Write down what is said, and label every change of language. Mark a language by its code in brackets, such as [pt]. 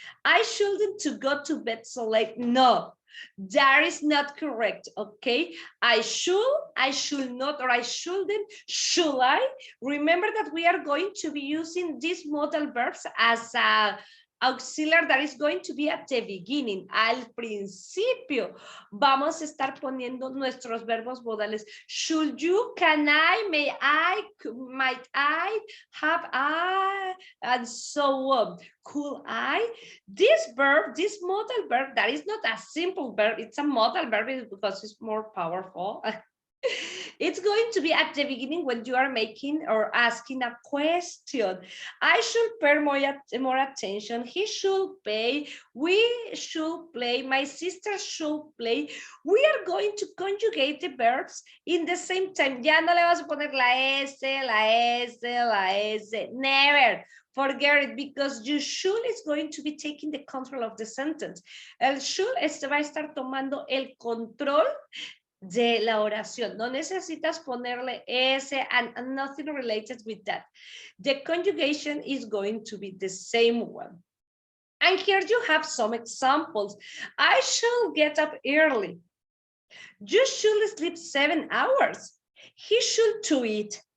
[en] I shouldn't to go to bed so late. No, that is not correct, okay? I should not, or I shouldn't, should I? Remember that we are going to be using these modal verbs as a auxiliar that is going to be at the beginning, [es] al principio. Vamos a estar poniendo nuestros verbos modales. [en] Should you, can I, may I, might I, have I, and so on. Could I? This verb, this modal verb, that is not a simple verb, it's a modal verb because it's more powerful. It's going to be at the beginning when you are making or asking a question. I should pay more attention. He should pay. We should play. My sister should play. We are going to conjugate the verbs in the same time. [es] Ya no le vas a poner la S, la S, la S. [en] Never. Forget it, because you should is going to be taking the control of the sentence. [es] El should va a estar tomando el control de la oración. No necesitas ponerle S [en] and nothing related with that. The conjugation is going to be the same one. And here you have some examples. I should get up early. You should sleep 7 hours. He should to eat.